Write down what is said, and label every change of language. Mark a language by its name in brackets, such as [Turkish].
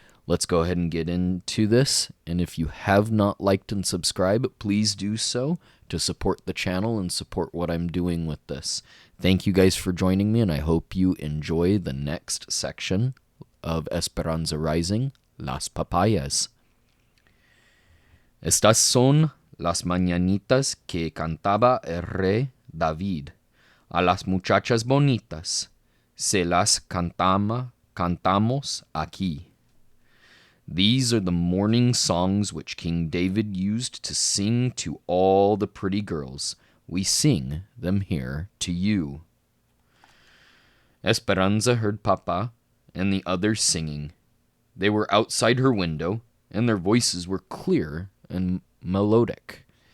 [English] Let's go ahead and get into this, and if you have not liked and subscribed, please do so to support the channel and support what I'm doing with this. Thank you guys for joining me, and I hope you enjoy the next section of Esperanza Rising, Las Papayas. [Spanish] Estas son las mañanitas que cantaba el rey David. A las muchachas bonitas se las cantamos aquí. [English] These are the morning songs which King David used to sing to all the pretty girls. We sing them here to you. Esperanza heard Papa and the others singing. They were outside her window, and their voices were clear and melodic.